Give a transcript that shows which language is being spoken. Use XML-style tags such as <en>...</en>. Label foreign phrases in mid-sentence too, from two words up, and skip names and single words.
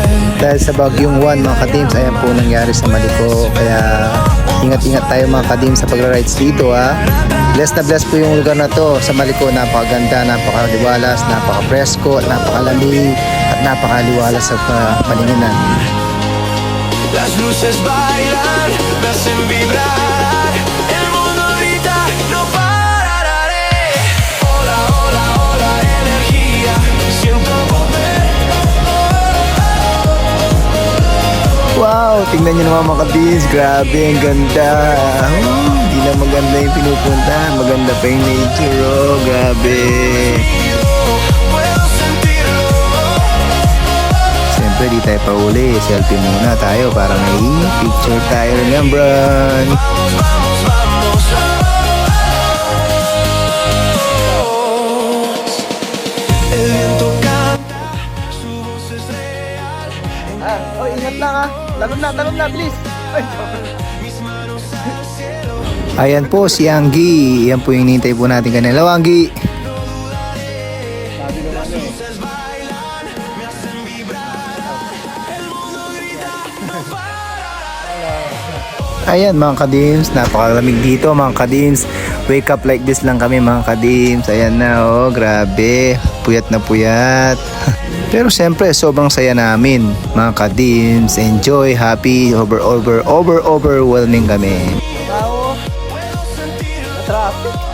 <tl>Dahil sa Bagyong 1 mga ka-teams, ayan po nangyari sa Maliko. Kaya ingat-ingat tayo mga ka-teams sa pagra-rides dito ha. Bless na bless po yung lugar na to sa Maliko. Napakaganda, napakaliwalas, napaka-presko, napakalamig at napakaliwalas sa paninginan.</tl> <es>Las luces bailan, me hacen vibrar. El mundo grita, no pararé. Hola, hola, hola, energía. Siento poder.</es> <tl>Wow, tingnan nyo naman mga ka-teams. Grabe, ang ganda. Hindi na maganda yung pinupunta. Maganda pa yung nature. Oh, grabe.</tl> <es>Puedo sentirlo.</es> <tl>Siyempre, di tayo pauli. Selfie muna tayo para may picture tayo. Remembrance.</tl> <es>Vamos, vamos, vamos. El viento canta, su voz es real.</es> <tl>Oy, ingat lang ha. Talon na, bilis. Ay,</tl> <es>Mis manos al cielo.</es> <tl>Ayan po si Anggi. Yan po yung hinihintay po natin kanina. Hello, Anggi.</tl> <es>Luces bailan, me hacen vibrar. El mundo grita, no pararé.</es> <tl>Ayan mga kadims, napakalamig dito mga kadims.</tl> <en>Wake up like this</en> <tl>lang kami mga kadims. Ayan na oh, grabe. Puyat na puyat. Pero siyempre sobrang saya namin mga kadims.</tl> <en>Enjoy, happy, overwhelming kami.</en> <tl>tao. Traffic.</tl>